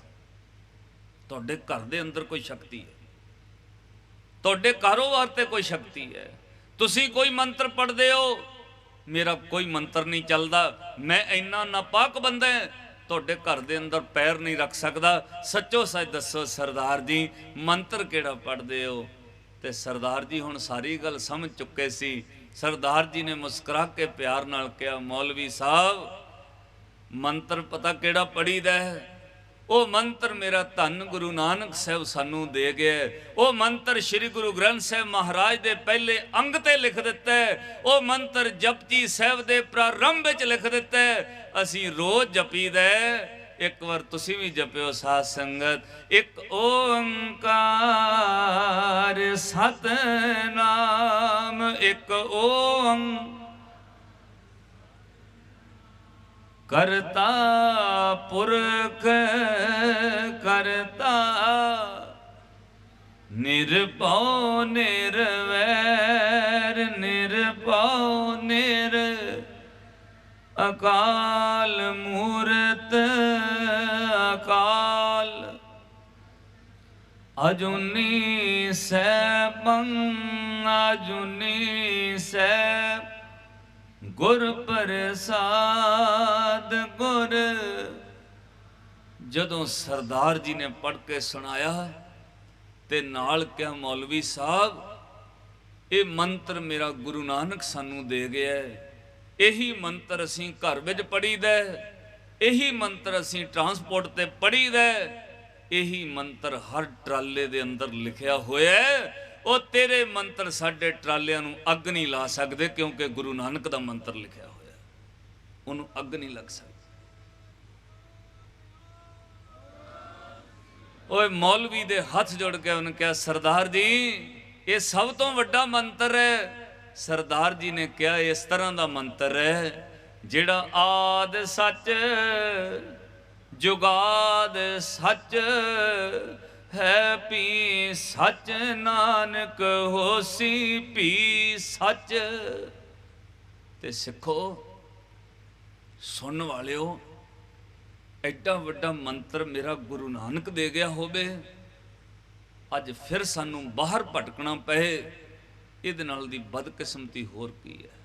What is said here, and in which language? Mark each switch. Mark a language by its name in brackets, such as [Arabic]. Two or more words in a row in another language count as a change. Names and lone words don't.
[Punjabi] ਤੁਹਾਡੇ ਘਰ ਦੇ ਅੰਦਰ ਕੋਈ ਸ਼ਕਤੀ ਹੈ, ਤੁਹਾਡੇ ਕਾਰੋਬਾਰ ਤੇ ਕੋਈ ਸ਼ਕਤੀ ਹੈ, ਤੁਸੀਂ ਕੋਈ ਮੰਤਰ ਪੜ੍ਹਦੇ ਹੋ, ਮੇਰਾ ਕੋਈ ਮੰਤਰ ਨਹੀਂ ਚੱਲਦਾ, ਮੈਂ ਇੰਨਾ ਨਾਪਾਕ ਬੰਦਾ ਹੈ, ਤੁਹਾਡੇ ਘਰ ਦੇ ਅੰਦਰ ਪੈਰ ਨਹੀਂ ਰੱਖ ਸਕਦਾ, ਸੱਚੋ ਸੱਚ ਦੱਸੋ ਸਰਦਾਰ ਜੀ ਮੰਤਰ ਕਿਹੜਾ ਪੜ੍ਹਦੇ ਹੋ? ਤੇ ਸਰਦਾਰ ਜੀ ਹੁਣ ਸਾਰੀ ਗੱਲ ਸਮਝ ਚੁੱਕੇ ਸੀ। ਸਰਦਾਰ ਜੀ ਨੇ ਮੁਸਕੁਰਾ ਕੇ ਪਿਆਰ ਨਾਲ ਕਹਾ ਮੌਲਵੀ ਸਾਹਿਬ ਮੰਤਰ ਪਤਾ ਕਿਹੜਾ ਪੜ੍ਹੀਦਾ ਹੈ? ਉਹ ਮੰਤਰ ਮੇਰਾ ਧੰਨ ਗੁਰੂ ਨਾਨਕ ਸਾਹਿਬ ਸਾਨੂੰ ਦੇ ਗਿਆ। ਉਹ ਮੰਤਰ ਸ੍ਰੀ ਗੁਰੂ ਗ੍ਰੰਥ ਸਾਹਿਬ ਮਹਾਰਾਜ ਦੇ ਪਹਿਲੇ ਅੰਗ ਤੇ ਲਿਖ ਦਿੱਤਾ ਹੈ। ਉਹ ਮੰਤਰ ਜਪਜੀ ਸਾਹਿਬ ਦੇ ਪ੍ਰਾਰੰਭ ਵਿੱਚ ਲਿਖ ਦਿੱਤਾ ਹੈ। ਅਸੀਂ ਰੋਜ਼ ਜਪੀਦਾ। ਇੱਕ ਵਾਰ ਤੁਸੀਂ ਵੀ ਜਪਿਓ ਸਾਧ ਸੰਗਤ, ਇੱਕ ਓੰਕਾਰ ਸਤਨਾਮ, ਇੱਕ ਓੰਕਾਰ ਕਰਤਾ ਪੁਰਖ ਕਰਤਾ ਨਿਰਭਉ ਨਿਰਵੈਰ ਨਿਰਭਉ ਨਿਰ ਅਕਾਲ ਮੂਰਤਿ ਅਕਾਲ ਅਜੂਨੀ ਸੈਭੰ ਅਜੂਨੀ ਸੈਭ ਗੁਰ ਪ੍ਰਸਾਦਿ ਗੁਰ। ਜਦੋਂ ਸਰਦਾਰ ਜੀ ਨੇ ਪੜ੍ਹ ਕੇ ਸੁਣਾਇਆ ਤੇ ਨਾਲ ਕਿਆ ਮੌਲਵੀ ਸਾਹਿਬ ਯੇ ਮੰਤਰ ਮੇਰਾ ਗੁਰੂ ਨਾਨਕ ਸਾਨੂੰ ਦੇ ਗਿਆ ਹੈ, ਯਹੀ ਮੰਤਰ ਅਸੀਂ ਘਰ ਵਿੱਚ ਪੜ੍ਹੀਦਾ, ਯਹੀ ਮੰਤਰ ਅਸੀਂ ਟਰਾਂਸਪੋਰਟ ਤੇ ਪੜ੍ਹੀਦਾ, ਯਹੀ ਮੰਤਰ ਹਰ ਟਰਾਲੇ ਦੇ ਅੰਦਰ ਲਿਖਿਆ ਹੋਇਆ ਹੈ। ਉਹ ਤੇਰੇ ਮੰਤਰ ਸਾਡੇ ਟਰਾਲਿਆਂ ਨੂੰ ਅੱਗ ਨਹੀਂ ਲਾ ਸਕਦੇ, ਕਿਉਂਕਿ ਗੁਰੂ ਨਾਨਕ ਦਾ ਮੰਤਰ ਲਿਖਿਆ ਹੋਇਆ, ਉਹਨੂੰ ਅੱਗ ਨਹੀਂ ਲੱਗ ਸਕਦੀ। ਓਏ ਮੌਲਵੀ ਦੇ ਹੱਥ ਜੋੜ ਕੇ ਉਹਨੇ ਕਿਹਾ ਸਰਦਾਰ ਜੀ ਇਹ ਸਭ ਤੋਂ ਵੱਡਾ ਮੰਤਰ ਹੈ। ਸਰਦਾਰ ਜੀ ਨੇ ਕਿਹਾ ਇਸ ਤਰ੍ਹਾਂ ਦਾ ਮੰਤਰ ਹੈ ਜਿਹੜਾ ਆਦ ਸੱਚ ਜੁਗਾਦ ਸੱਚ ਹੈ ਪੀ ਸਚੁ ਨਾਨਕ ਹੋਸੀ ਪੀ ਸਚੁ। ਤੇ ਸਿੱਖੋ ਸੁਣ ਵਾਲਿਓ ਏਡਾ ਵੱਡਾ ਮੰਤਰ ਮੇਰਾ ਗੁਰੂ ਨਾਨਕ ਦੇ ਗਿਆ ਹੋਵੇ, ਅੱਜ ਫਿਰ ਸਾਨੂੰ ਬਾਹਰ ਭਟਕਣਾ ਪਏ, ਇਹਦੇ ਨਾਲ ਦੀ ਬਦਕਿਸਮਤੀ ਹੋਰ ਕੀ ਹੈ?